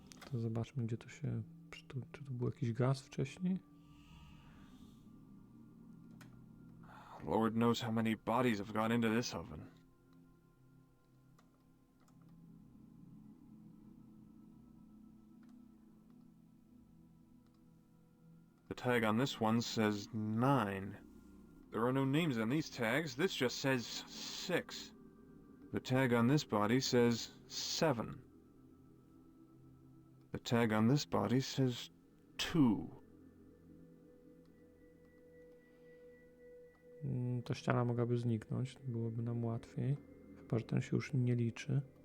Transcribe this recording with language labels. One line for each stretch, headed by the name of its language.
Polish: To zobaczmy, gdzie to się... Czy tu był jakiś gaz wcześniej?
English: Lord knows how many bodies have gone into this oven. The tag on this one says 9. There are no names on these tags. This just says 6. The tag on this body says 7. The tag on this body says 2.
Polish: Ta ściana mogłaby zniknąć, byłoby nam łatwiej. Chyba, że ten się już nie liczy.